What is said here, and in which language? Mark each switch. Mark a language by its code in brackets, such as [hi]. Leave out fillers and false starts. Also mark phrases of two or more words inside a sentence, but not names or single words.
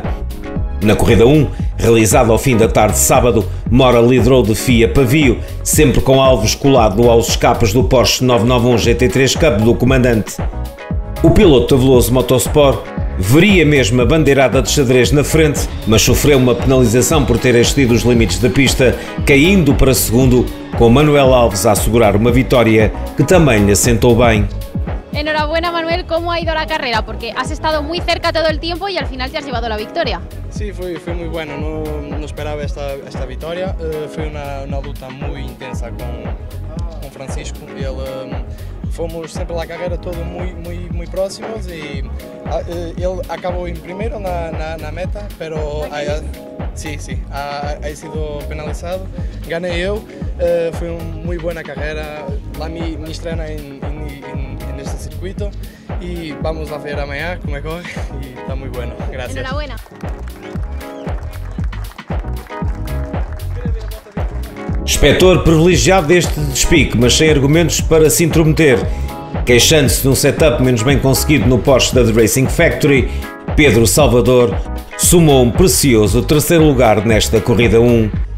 [pt] Na corrida 1, realizada ao fim da tarde de sábado, Mora liderou de fio a pavio, sempre com Alves colado aos escapes do Porsche 991 GT3 Cup do comandante. O piloto da Veloso Motorsport veria mesmo a bandeirada de xadrez na frente, mas sofreu uma penalização por ter excedido os limites da pista, caindo para segundo, com Manuel Alves a assegurar uma vitória que também lhe assentou bem. [es] Enhorabuena, Manuel, ¿cómo ha ido la carrera? Porque has estado muy cerca todo el tiempo y al final te has llevado la victoria. Sí, fue muy bueno, no esperaba esta victoria, fue una luta muy intensa con Francisco, [pt] fomos sempre a carreira todo muy próximos e ele acabou em primeiro na meta, [es] pero sí, ha sido penalizado, [pt] ganei eu, foi uma muito boa carreira, lá me estrena neste circuito e vamos lá ver amanhã como é que corre e está muito [es] bueno, gracias. Enhorabuena. [pt] Inspetor privilegiado deste despique, mas sem argumentos para se intrometer. Queixando-se de um setup menos bem conseguido no Porsche da The Racing Factory, Pedro Salvador somou um precioso 3º lugar nesta corrida 1.